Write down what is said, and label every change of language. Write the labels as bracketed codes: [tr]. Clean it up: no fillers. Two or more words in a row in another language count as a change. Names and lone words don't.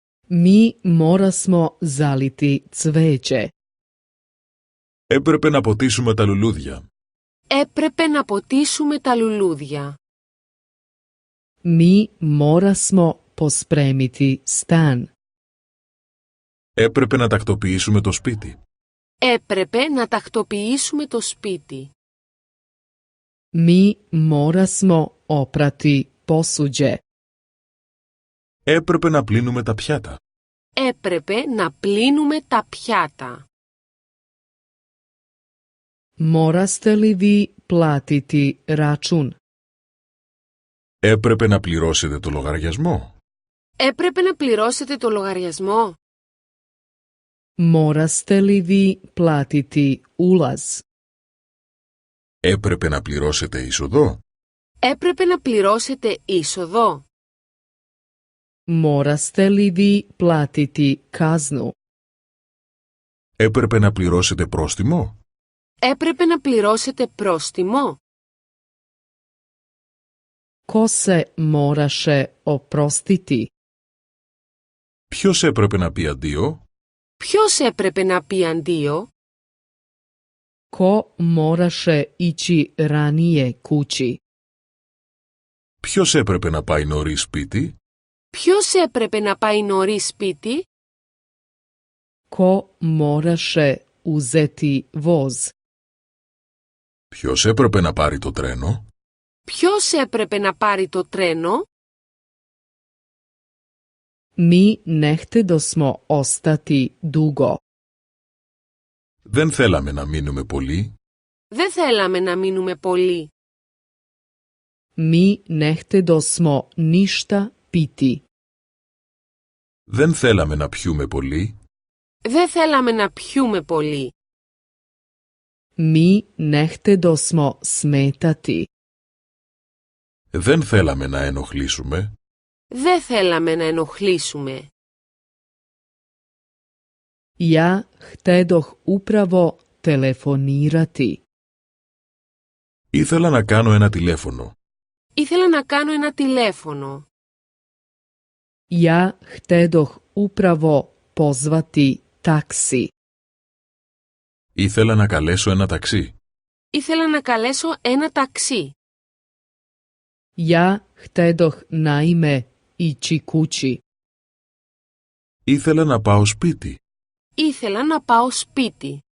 [sr] Mi morasmo zaliti cveće. [el] Έπρεπε να ποτίσουμε τα λουλούδια. Έπρεπε να ποτίσουμε τα λουλούδια. [sr] Mi morasmo pospremiti stan. [el] Έπρεπε να τακτοποιήσουμε το σπίτι. Έπρεπε να τακτοποιήσουμε το σπίτι. [sr] Mi morasmo oprati posuđe. [el] Έπρεπε να πλύνουμε τα πιάτα. Έπρεπε να πλύνουμε τα πιάτα. [sr] Moraste li vi platiti račun? [el] Έπρεπε να πληρώσετε το λογαριασμό. Έπρεπε να πληρώσετε το λογαριασμό. [sr] Moraste li vi platiti ulaz? [el] Έπρεπε να πληρώσετε είσοδο. Έπρεπε να πληρώσετε είσοδο. [sr] Moraste li vi platiti kaznu? [el] Έπρεπε να πληρώσετε πρόστιμο. Έπρεπε να πληρώσετε πρόστιμο. [sr] Ko se moraše oprostiti? [el] Ποιος έπρεπε να πει αντίο. Ποιος έπρεπε να πει αντίο? [sr] Ko moraše ići ranije kući? [el] Ποιος έπρεπε να πάει νωρίς σπίτι. Ποιος έπρεπε να πάει νωρίς σπίτι? [sr] Ko moraše uzeti voz? [el] Ποιος έπρεπε να πάρει το τρένο. Ποιος έπρεπε να πάρει το τρένο? [sr] Mi ne htedosmo ostati dugo. [el] Δεν θέλαμε να μείνουμε πολύ. Δεν θέλαμε να μείνουμε πολύ. [sr] Mi ne htedosmo ništa piti. [el] Δεν θέλαμε να πιούμε πολύ. Δεν θέλαμε να πιούμε πολύ. [sr] Mi ne htedosmo smetati. [el] Δεν θέλαμε να ενοχλήσουμε. Δεν θέλαμε να ενοχλήσουμε. [sr] Ja htedoh upravo telefonirati. [el] Ήθελα να κάνω ένα τηλέφωνο. Ήθελα να κάνω ένα τηλέφωνο. [sr] Ja htedoh upravo pozvati taksi. [el] Ήθελα να καλέσω ένα ταξί. Ήθελα να καλέσω ένα ταξί. [sr] Ja htedoh naime ići kući. [el] Ήθελα να πάω σπίτι. Ήθελα να πάω σπίτι.